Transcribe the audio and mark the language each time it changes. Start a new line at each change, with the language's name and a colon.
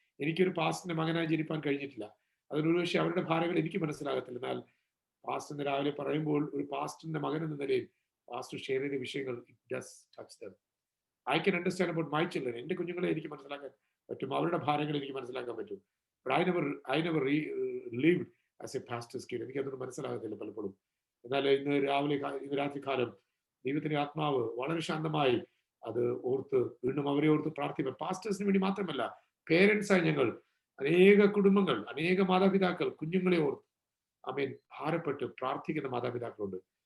Malayalam: എനിക്കൊരു പാസ്റ്ററിന്റെ മകനായി ജനിപ്പാൻ കഴിഞ്ഞിട്ടില്ല. അതിനൊരു പക്ഷേ അവരുടെ ഭാരങ്ങൾ എനിക്ക് മനസ്സിലാകത്തില്ല. എന്നാൽ പാസ്റ്ററിന് രാവിലെ പറയുമ്പോൾ ഒരു പാസ്റ്ററിന്റെ മകൻ എന്ന നിലയിൽ പാസ്റ്റർ ഷെയർ ചെയ്ത വിഷയങ്ങൾ
English: It does touch them. I can understand about my children.
Malayalam: എന്റെ കുഞ്ഞുങ്ങളെ എനിക്ക് മനസ്സിലാക്കാൻ പറ്റും, അവരുടെ ഭാരങ്ങൾ എനിക്ക് മനസ്സിലാക്കാൻ പറ്റും.
English: I never lived as a pastor's kid.
Malayalam: എനിക്കതൊന്നും മനസ്സിലാകത്തില്ല പലപ്പോഴും. എന്നാൽ ഇന്ന് രാത്രി കാലം ദൈവത്തിന്റെ ആത്മാവ് വളരെ ശാന്തമായി അത് ഓർത്ത് വീണ്ടും അവരെ ഓർത്ത് പ്രാർത്ഥിക്കാം. പാസ്റ്റേഴ്സിന് വേണ്ടി മാത്രമല്ല, പേരൻസായി ഞങ്ങൾ അനേക കുടുംബങ്ങൾ, അനേക മാതാപിതാക്കൾ കുഞ്ഞുങ്ങളെ ഓർത്ത് ആമേൻ ഭാരപ്പെട്ട് പ്രാർത്ഥിക്കുന്ന മാതാപിതാക്കളുണ്ട്.